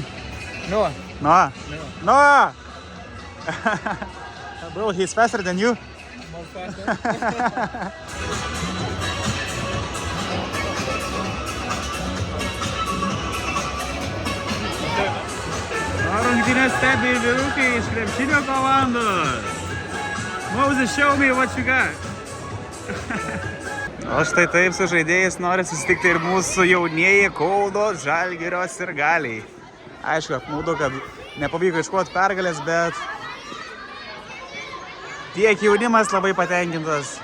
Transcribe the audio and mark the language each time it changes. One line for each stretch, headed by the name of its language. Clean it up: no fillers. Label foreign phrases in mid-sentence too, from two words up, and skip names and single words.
English: Noah. Noah! Bro, he's faster than you.
Lithuanian: Rungtynes stebi vyrukai iš krepšinio komandos.
English: Moses, show me what you got.
Lithuanian: O štai taip su žaidėjais nori susitikti ir mūsų jaunieji Kauno Žalgirio sirgaliai. Aišku, apmaudu, kad nepavyko iškovoti pergalės, bet tiek jaunimas labai patenkintas.